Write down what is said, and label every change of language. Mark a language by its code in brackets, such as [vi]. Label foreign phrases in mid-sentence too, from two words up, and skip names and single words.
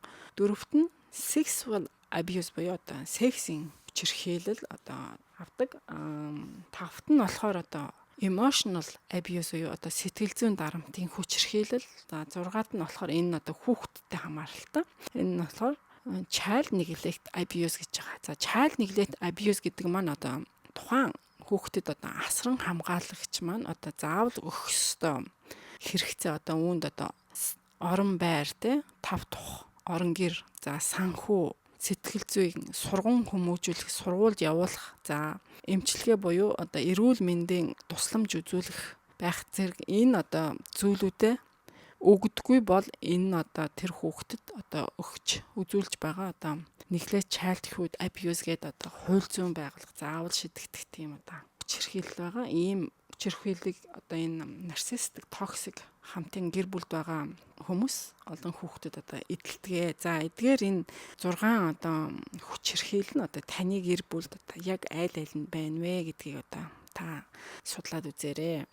[mn] Дөрөвт нь [en] sexual abuse [mn] буюу одоо сексийн хүчирхийлэл одоо авдаг. Тавт нь болохоор одоо [en] emotional abuse [mn] буюу одоо сэтгэл зүйн дарамтын хүчирхийлэл. За 6-ад нь болохоор энэ одоо хүүхдтэй хамааралтай. Энэ нь болохоор [en] child neglect abuse [mn] гэж байгаа. За [en] child neglect abuse [mn] гэдэг маань одоо тухайн хүүхдэд одоо асран хамгаалагч маань одоо заавал өгөх ёстой хэрэгцээ одоо үүнд одоо орон байр те тав тух орон гэр за санхүү сэтгэл зүйн сурган хүмүүжүүлэх сургуульд явуулах за эмчилгээ буюу одоо эрүүл мэндийн тусламж үзүүлэх байх зэрэг энэ одоо зүйлүүдэд өгдөггүй бол энэ одоо тэр хүүхдэд одоо өгч үзүүлж байгаа одоо [en] neglect childhood abuse [mn] гэдэг одоо хууль зүйн байгууллага заавал шийдэгдэх тийм одоо хүчирхийлэл байгаа. Ийм хүчирхийллийг одоо энэ нарциссик токсик хамтын гэр бүлд байгаа хүмүүс олон хүүхдэд одоо эдэлтгээ. За эдгээр энэ 6 одоо хүчирхийлэл нь одоо таны гэр бүлд одоо яг айл нь байна вэ гэдгийг одоо та судлаад үзээрэй.